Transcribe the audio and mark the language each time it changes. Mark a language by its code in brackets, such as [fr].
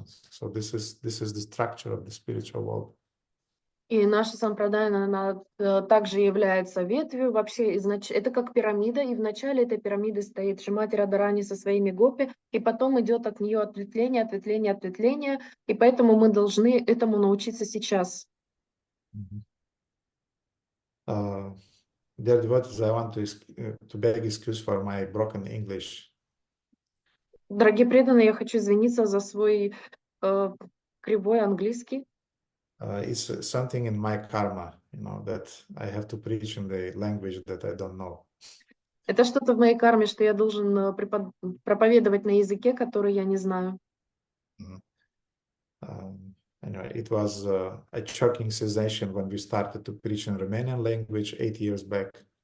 [en] So this is the structure of the spiritual world. [ru] И наша сампрадайна, она также является ветвью. Вообще, это как пирамида, и в начале этой пирамиды стоит Шримати Радхарани со своими гопи, и потом идет от нее ответвление, и поэтому мы должны этому научиться сейчас. [en] Dear devotees, I want to beg excuse for my broken English. [ru] Дорогие преданные, я хочу извиниться за свой кривой английский. [en] It's something in my karma, that I have to preach in the language that I don't know. [ru] Это что-то в моей карме, что я должен проповедовать на языке, который я не знаю. [en] Anyway, it was a shocking sensation when we started to preach in Romanian language 8 years back.